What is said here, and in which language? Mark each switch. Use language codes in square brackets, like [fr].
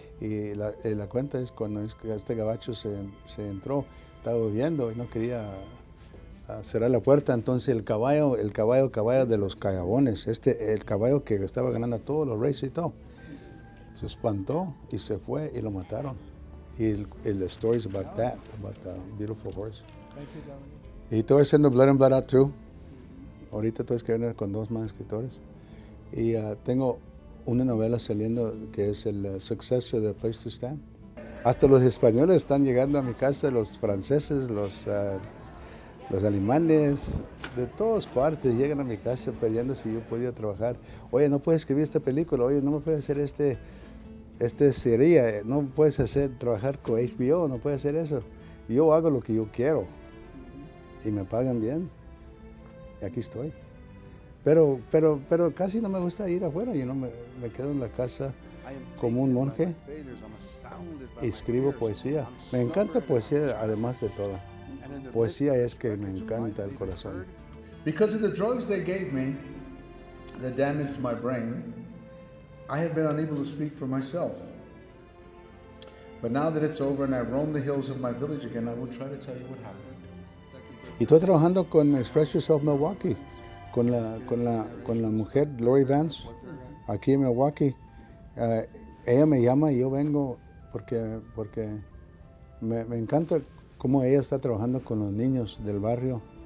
[es] Y la cuenta es cuando este gabacho se entró, estaba bebiendo y no quería cerrar la puerta. Entonces el caballo de los cagabones, el caballo que estaba ganando a todos los races y todo, se espantó y se fue y lo mataron. Y el [en] story is about that, about the beautiful horse. [es] Y estoy haciendo Blood and Blood Out too. Ahorita estoy escribiendo con 2 más escritores. Y tengo una novela saliendo que es el suceso de Place to Stand. Hasta los españoles están llegando a mi casa, los franceses, los alemanes, de todas partes llegan a mi casa pidiendo si yo podía trabajar. Oye, no puedes escribir esta película, oye, no me puedes hacer este sería, no puedes trabajar con HBO, no puedes hacer eso. Yo hago lo que yo quiero y me pagan bien. Y aquí estoy. Pero casi no me gusta ir afuera, yo no me quedo en la casa como un monje y escribo poesía. Me encanta poesía además de todo. Poesía es que me encanta el corazón. [en] Because of the drugs they gave me that damaged my brain, I have been unable to speak for myself. But now that it's over and I roam the hills of my village again, I will try to tell you what happened. [es] Y estoy trabajando con Express Yourself Milwaukee, con la mujer Lori Vance, aquí en Milwaukee. Ella me llama y yo vengo porque me encanta cómo ella está trabajando con los niños del barrio.